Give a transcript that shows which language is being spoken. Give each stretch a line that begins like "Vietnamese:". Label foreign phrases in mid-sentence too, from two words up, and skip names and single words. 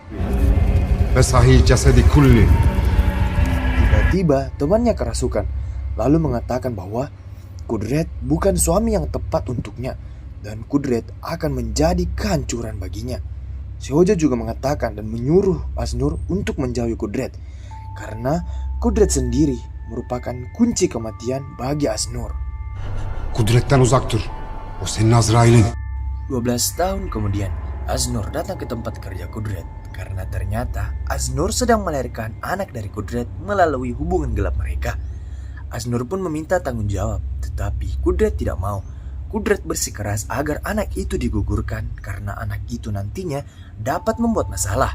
Indonesian: Tiba-tiba temannya kerasukan, lalu mengatakan bahwa Kudret bukan suami yang tepat untuknya dan Kudret akan menjadi kehancuran baginya. Si Hoja juga mengatakan dan menyuruh Aznur untuk menjauhi Kudret karena Kudret sendiri merupakan kunci kematian bagi Aznur.
Turkish: Kudretten uzak dur. O senin Azrail'in.
Indonesian: 12 tahun kemudian, Aznur datang ke tempat kerja Kudret karena ternyata Aznur sedang melahirkan anak dari Kudret melalui hubungan gelap mereka. Aznur pun meminta tanggung jawab, tetapi Kudret tidak mau. Kudret bersikeras agar anak itu digugurkan karena anak itu nantinya dapat membuat masalah.